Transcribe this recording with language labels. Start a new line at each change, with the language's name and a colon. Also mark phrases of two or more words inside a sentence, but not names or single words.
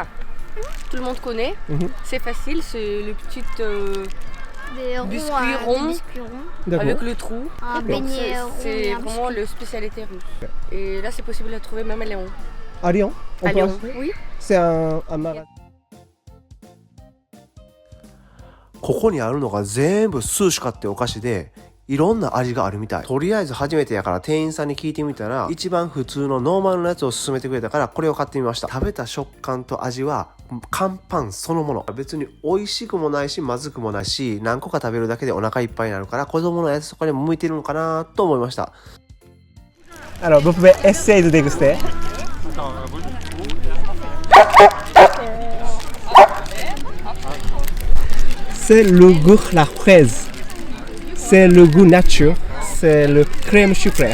French: Tout le monde connaît. Mhm. C'est facile, c'est le petit Des ronds, Biscuits des ronds. biscuits ronds. D'accord. avec le trou. Un Donc, beignet rond c'est et un vraiment biscuit. le spécialité russe. Et là, c'est possible de la trouver même à Léon. À Lyon? On À peut Léon, acheter? oui. C'est un magasin.
Japanese: ここにあるのが全部スーシカってお菓子で、いろんな味があるみたい。とりあえず初めてやから店員さんに聞いてみたら、一番普通のノーマルなやつを勧めてくれたから、これを買ってみました。食べた食感と味は乾パンそのもの。別に美味しくもないし、まずくもないし、何個か食べるだけでお腹いっぱいになるから、子供のやつとかにも向いてるのかなと思いました。
French: Alors, vous pouvez essayer de déguster. C'est le goût la fraise. C'est le goût nature. C'est le crème sucrée.